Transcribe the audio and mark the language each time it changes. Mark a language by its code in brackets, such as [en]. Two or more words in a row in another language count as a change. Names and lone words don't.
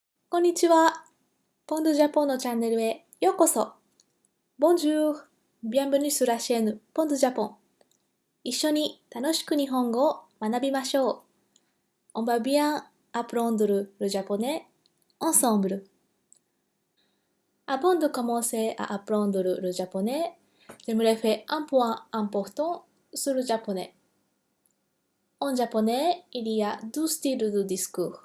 [ja] こんにちは。ポンドジャポンのチャンネルへようこそ。Bonjour. [fr] Bienvenue sur la chaîne ポンドジャポン。 [ja] 一緒に楽しく日本語を学びましょう。 [fr] On va bien apprendre le japonais ensemble. Avant de commencer à apprendre le japonais, j'aimerais faire un point important sur le japonais. En japonais, il y a deux styles de discours.